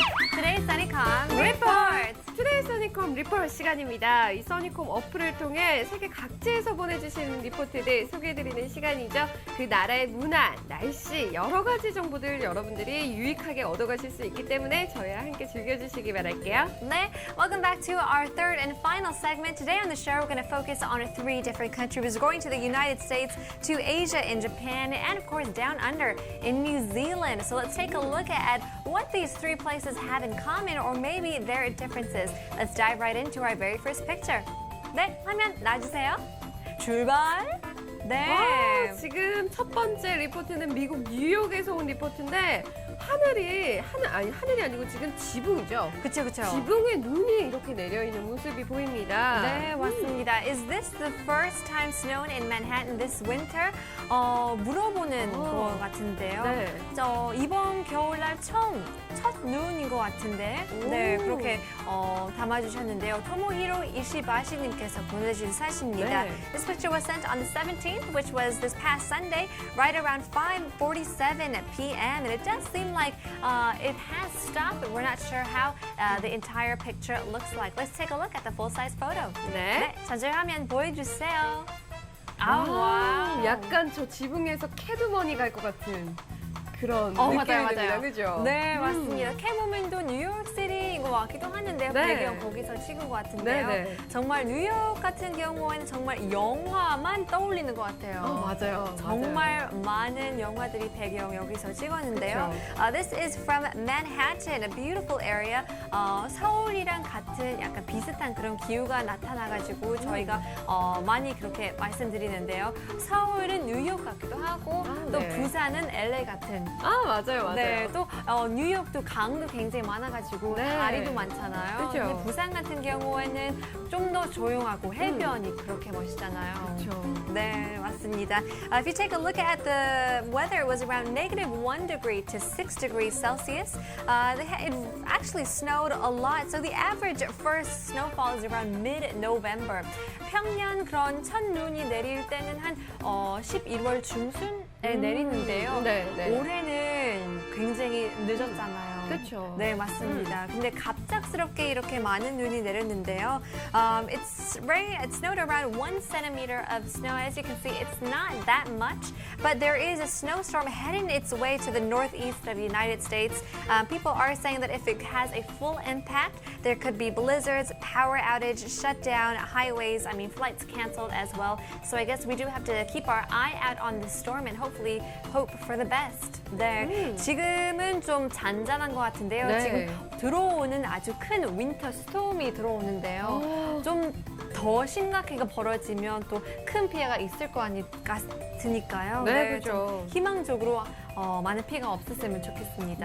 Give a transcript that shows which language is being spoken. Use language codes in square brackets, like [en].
[en] Today's Sunnycom Report. [ko] 투데이 써니콤 리포트 시간입니다. 이 써니콤 어플을 통해 세계 각지에서 보내주신 리포트들 소개해드리는 시간이죠. 그 나라의 문화, 날씨, 여러 가지 정보들 여러분들이 유익하게 얻어가실 수 있기 때문에 저희와 함께 즐겨주시기 바랄게요. [en] 네, welcome back to our third and final segment. Today on the show, we're going to focus on 3 different countries. We're going to the United States, to Asia and Japan, and of course down under in New Zealand. So let's take a look at what these 3 places have in common, or maybe their differences. Let's dive right into our very first picture. [ko] 네, 화면 놔주세요. 출발. 네. 와, 지금 첫 번째 리포트는 미국 뉴욕에서 온 리포트인데 하늘이 아니고 지금 지붕이죠. 그쵸. 지붕에 눈이 이렇게 내려있는 모습이 보입니다. 네, 맞습니다. [en] Is this the first time snowing in Manhattan this winter? [ko] 물어보는 것 같은데요. 네. 이번 겨울날 첫 눈인 것 같은데, 오. 네, 그렇게 담아주셨는데요. 토모히로 이시바시님께서 보내주신 사진입니다. 네. [en] This picture was sent on the 17th, which was this past Sunday, right around 5:47 p.m. And it does seem like it has stopped, but we're not sure how the entire picture looks like. Let's take a look at the full-size photo. [ko] 네. 전체 화면 보여주세요. 아, 약간 저 지붕에서 캐드머니 갈 것 같은 그런 느낌이 듭니다. 그죠? 네, 맞습니다. 캐모맨도 뉴욕시티인 것 같기도 하는데요. 네. 배경 거기서 찍은 것 같은데요. 네. 정말 뉴욕 같은 경우에는 정말 영화만 떠올리는 것 같아요. 맞아요. 정말 많은 영화들이 배경 여기서 찍었는데요. [en] This is from Manhattan, a beautiful area. [ko] 서울이랑 같은 약간 비슷한 그런 기후가 나타나가지고 저희가 많이 그렇게 말씀드리는데요. 서울은 뉴욕 같기도 하고 또 네. 부산은 LA 같은. 맞아요. 네, 또 뉴욕도 강도 굉장히 많아가지고 네. 다리도 많잖아요. 그죠. 근데 부산 같은 경우에는 좀 더 조용하고 해변이 그렇게 멋있잖아요. 그렇죠. 네, 맞습니다. [en] If you take a look at the weather, it was around -1 degree to 6 degrees Celsius. It actually snowed a lot, so the average first snowfall is around mid-November. [ko] 평년 그런 첫눈이 내릴 때는 한 11월 중순에 내리는데요. 네. 올해는 굉장히 늦었잖아요. 그렇죠. 네, 맞습니다. 근데 갑작스럽게 이렇게 많은 눈이 내렸는데요. [en] It snowed around 1 centimeter of snow. As you can see, it's not that much, but there is a snowstorm heading its way to the northeast of the United States. People are saying that if it has a full impact, there could be blizzards, power outage, shutdown, highways, flights canceled as well. So I guess we do have to keep our eye out on this storm and hopefully hope for the best. [ko] 네, 지금은 좀 잔잔한 것 같은데요. 네. 지금 들어오는 아주 큰 윈터 스톰이 들어오는데요. 좀 더 심각하게 벌어지면 또 큰 피해가 있을 것 같으니까요. 네, 그죠. 희망적으로 많은 피해가 없었으면 좋겠습니다.